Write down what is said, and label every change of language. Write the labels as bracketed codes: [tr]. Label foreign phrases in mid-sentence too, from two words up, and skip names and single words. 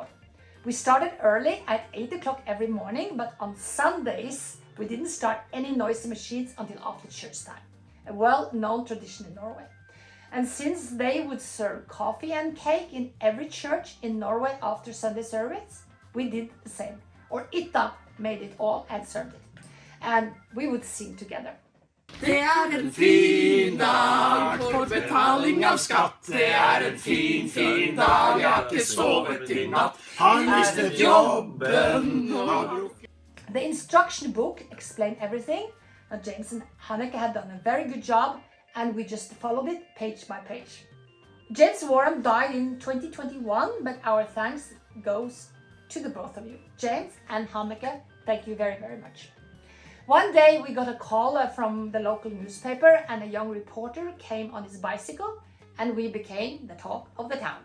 [en] We started early at 8 o'clock every morning, but on Sundays, we didn't start any noisy machines until after church time, a well-known tradition in Norway. And since they would serve coffee and cake in every church in Norway after Sunday service, we did the same. Or Itta made it all and served it. And we would sing together. [no] Det en fin dag for betaling av skatt. Det en fin, fin dag, jeg har ikke sovet I natt. Han mistet jobben og... [en] The instruction book explained everything. Now, James and Hanneke had done a very good job, and we just followed it page by page. James Wharram died in 2021, but our thanks goes to the both of you. James and Hanneke, thank you very, very much. One day we got a call from the local newspaper, and a young reporter came on his bicycle, and we became the talk of the town.